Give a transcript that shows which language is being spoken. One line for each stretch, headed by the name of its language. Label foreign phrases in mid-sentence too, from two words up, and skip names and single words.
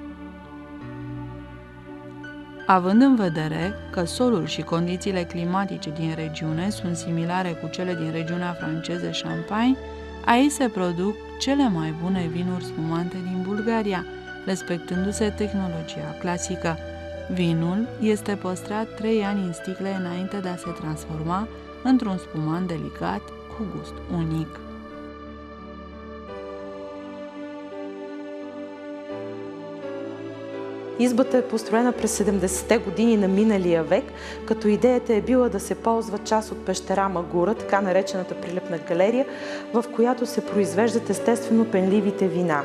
Romanian: Având în vedere că solul și condițiile climatice din regiune sunt similare cu cele din regiunea franceză Champagne, aici se produc cele mai bune vinuri spumante din Bulgaria, respectându-se tehnologia clasică. Vinul este păstrat 3 ani în sticle înainte de a se transforma într-un spumant delicat cu gust unic.
Bulgarian: Избата е построена през 70-те години на миналия век, като идеята е била да се ползва част от пещера Мъгура, така наречената прилепна галерия, в която се произвеждат естествено пенливите вина.